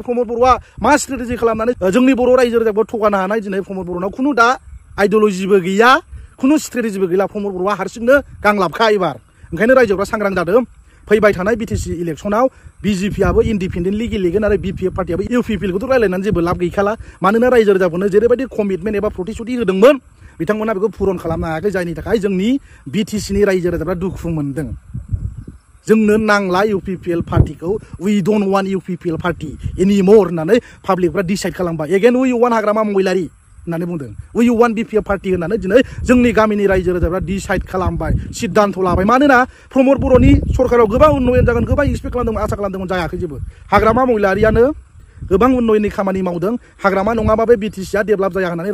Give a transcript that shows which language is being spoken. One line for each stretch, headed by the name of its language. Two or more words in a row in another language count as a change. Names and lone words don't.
Bodo: प्रमद बर'आ मा स्ट्रेटेजि खालामनानै जोंनि बर' रायजो राजाखौ थगानो हानाय दिनै प्रमद बर'नाव खुनु दा आइडिय'लजिबो गैया खुनु स्ट्रेटेजिबो गैला प्रमद बर'आ हारसिंनो गांलाबखा एबार ओंखायनो रायजोफ्रा सांग्रां जादों फैबाय थानाय BTC इलेक्सनाव BJPआबो इन्डिपेन्डेन्टलि गेलेगोन आरो BPF पार्टियाबो UPPखौथ' रायलायनानै जेबो लाब गैखाला मानोना रायजो राजाफोरनो जेरैबायदि कमिटमेन्ट एबा प्रतिश्रुति होदोंमोन बिथांमोना बेखौ पुरन खालामनो हायाखै जायनि थाखाय जोंनि BTCनि रायजो राजाफ्रा दुखु मोनदों जोंनो नांला UPPL पार्टिखौ
English: we don't want UPPL party anymore
Bodo: होननानै पाब्लिकफ्रा डिसाइड खालामबाय
English: again we want
Bodo: हाग्रामा महिलारि होननानै बुंदों
English: we want BPF party
Bodo: होननानै दिनै जोंनि गामिनि रायजो राजाफ्रा डिसाइड खालामबाय सिद्धान्त लाबाय मानोना प्रमद बर'नि सरकाराव गोबां उन्नयन जागोन गोबां एक्सपेक्ट खालामदोंमोन आसा खालामदोंमोन जायाखै जेबो हाग्रामा महिलारियानो गोबां उन्नयननि खामानि मावदों हाग्रामा नङाबा बे BTCआ डेभेलप जाया होननानै